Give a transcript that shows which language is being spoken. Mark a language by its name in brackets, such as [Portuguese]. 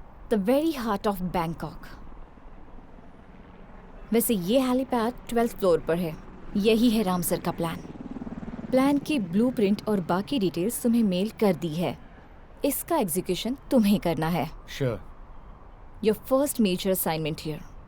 [English] The very heart of Bangkok. [Hindi] वैसे ये helipad 12th floor पर है। यही है राम सर का प्लान की ब्लूप्रिंट और बाकी डिटेल्स तुम्हें मेल कर दी है। इसका एग्जीक्यूशन तुम्हें करना है। [English] Sure. Your first major assignment here.